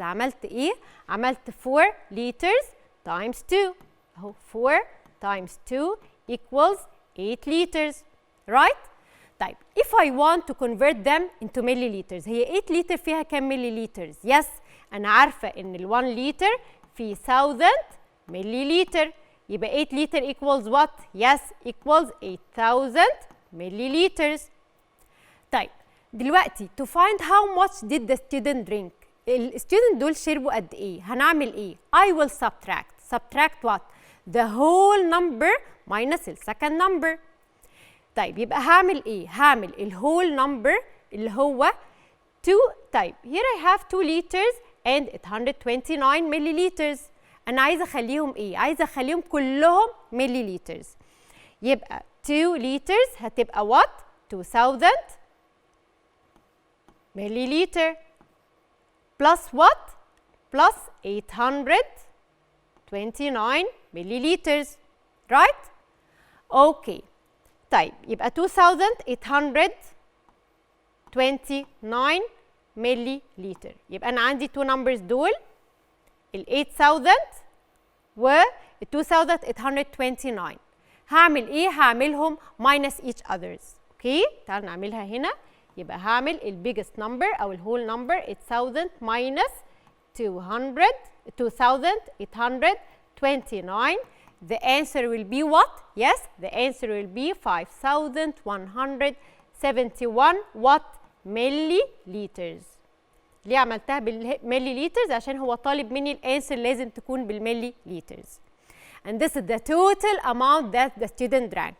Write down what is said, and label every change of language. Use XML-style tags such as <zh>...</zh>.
<ar>عملت ايه؟ عملت</ar> <en>4 liters times 2 اهو 4 times 2 equals 8 liters right؟ طيب if I want to convert them into milliliters</en> <ar>هي 8 لتر فيها كام</ar> <en>milliliters؟ Yes</en> <ar>أنا عارفة إن ال 1 لتر في</ar> <en>1000 milliliter يبقى 8 لتر equals what؟ Yes equals 8000 milliliters.</en> <ar>طيب دلوقتي</ar> <en>to find how much did the student drink</en> <ar>الستودنت دول شربوا قد إيه؟ هنعمل إيه؟</ar> <en>I will subtract what؟ The whole number minus ال second number.</en> <ar>طيب يبقى هعمل إيه؟ هعمل ال</ar> <en>whole number اللي هو 2 طيب here I have 2 liters and 829 milliliters.</en> <ar>أنا عايزة أخليهم إيه؟ عايزة أخليهم كلهم milliliters.</ar> <en>يبقى 2 liters هتبقى what؟ 2000 milliliter plus what؟ plus 829 milliliters right؟ Okay.</en> <ar>طيب يبقى 2829 milliliter. يبقى أنا عندي 2 numbers دول ال 8000 و 2829. هعمل إيه؟ هعملهم minus each others. أوكي؟ تعالوا نعملها هنا. يبقى هعمل ال</ar> <en>biggest number</en> <ar>أو ال whole number 8000 minus 2829.</ar> <en>The answer will be what? Yes, the answer will be 5171 what? milliliters.</en> <ar>ليه عملتها بالمليليترز؟ عشان هو طالب مني الانسر لازم تكون بالمليليترز.</ar> <en>And this is the total amount that the student drank.</en>